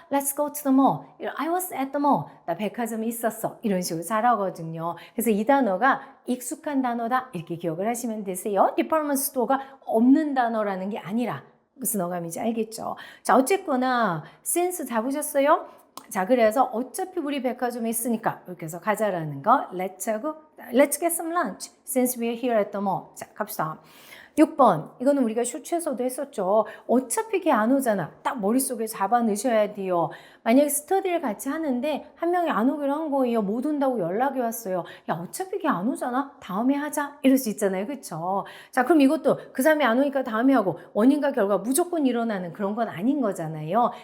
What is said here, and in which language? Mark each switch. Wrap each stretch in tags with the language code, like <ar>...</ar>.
<en>Let's go to the mall. I was at the mall.</en> <ko>나 백화점에 있었어. 이런 식으로 잘하거든요. 그래서 이 단어가 익숙한 단어다 이렇게 기억을 하시면 되세요. 디파트먼트 스토어가 없는 단어라는 게 아니라 무슨 어감인지 알겠죠? 자, 어쨌거나 since 잡으셨어요? 자, 그래서 어차피 우리 백화점에 있으니까 이렇게 해서 가자라는 거</ko> <en>let's</en> <ko>하고</ko> <en>let's get some lunch since we are here at the mall.</en> <ko>자, 갑시다. 6번 이거는 우리가 쇼츠에서도 했었죠. 어차피 걔 안 오잖아. 딱 머릿속에 잡아 넣으셔야 돼요. 만약에 스터디를 같이 하는데 한 명이 안 오기로 한 거예요. 못 온다고 연락이 왔어요. 야, 어차피 걔 안 오잖아. 다음에 하자. 이럴 수 있잖아요. 그쵸? 자, 그럼 이것도 그 사람이 안 오니까 다음에 하고 원인과 결과 무조건 일어나는 그런 건 아닌 거잖아요.</ko>